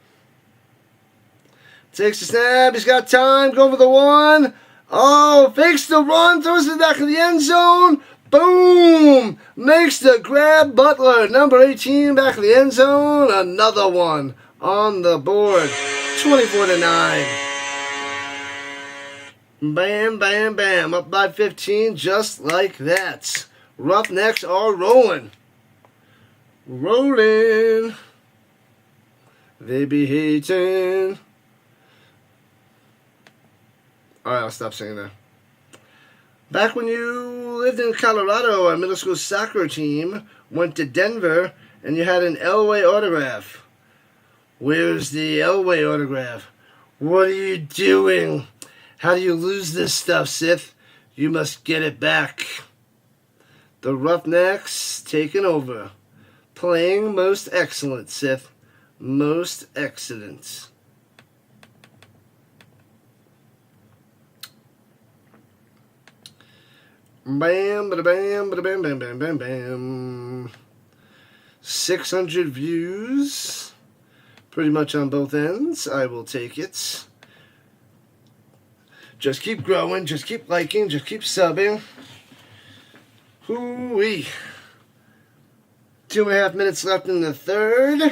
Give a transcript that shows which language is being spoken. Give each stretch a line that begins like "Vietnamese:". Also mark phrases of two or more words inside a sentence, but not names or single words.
English: Takes the snap. He's got time. Go for the one. Oh, fakes the run. Throws it back in the end zone. Boom. Makes the grab. Butler, number 18, back in the end zone. Another one on the board. 24-9. Bam, bam, bam. Up by 15 just like that. Roughnecks are rolling. Rolling. They be hating. Alright, I'll stop singing there. Back when you lived in Colorado, our middle school soccer team went to Denver and you had an Elway autograph. Where's the Elway autograph? What are you doing? How do you lose this stuff, Sith? You must get it back. The Roughnecks taking over. Playing most excellent, Sith. Most excellent. Bam, bada bam, bada bam, bam, bam, bam, bam. 600 views. Pretty much on both ends. I will take it. Just keep growing. Just keep liking. Just keep subbing. Hoo-wee. 2.5 minutes left in the third.